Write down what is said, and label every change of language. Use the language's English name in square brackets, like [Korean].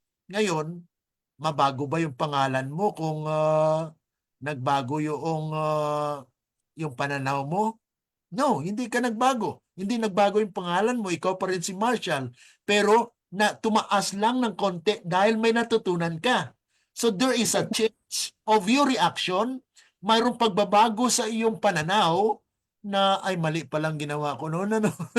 [Filipino] Ngayon, mabago ba yung pangalan mo kung nagbago yung pananaw mo? No, hindi ka nagbago. Hindi nagbago yung pangalan mo. Ikaw pa rin si Marshall. Pero tumaas lang ng konti dahil may natutunan ka. [English] So there is a change of your reaction. [Filipino] Mayroong pagbabago sa iyong pananaw na ay mali palang ginawa ko noon. Ano?